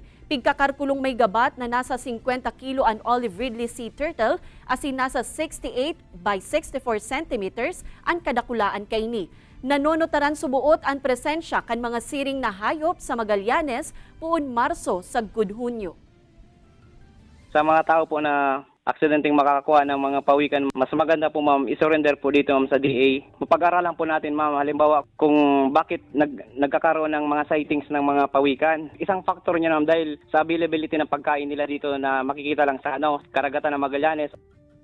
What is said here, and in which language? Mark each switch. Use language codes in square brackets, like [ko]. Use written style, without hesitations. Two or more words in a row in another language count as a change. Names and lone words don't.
[bik] Pigkakarkulong may gabat na nasa 50 kilo ang [en] olive ridley sea turtle [bik] asin nasa 68 by 64 centimeters ang kadakulaan kaini. Nanonotaran subuot ang presensya kan mga siring na hayop sa Magallanes puon Marso sa Hunyo. [tl] Sa mga tao po na aksidenteng makakakuha ng mga pawikan, mas maganda po ma'am, isurrender po dito ma'am sa DA. Mapag-aralan po natin ma'am, halimbawa kung bakit nagkakaroon ng mga sightings ng mga pawikan. Isang factor niya ma'am dahil sa availability ng pagkain nila dito na makikita lang sa karagatan ng Magallanes.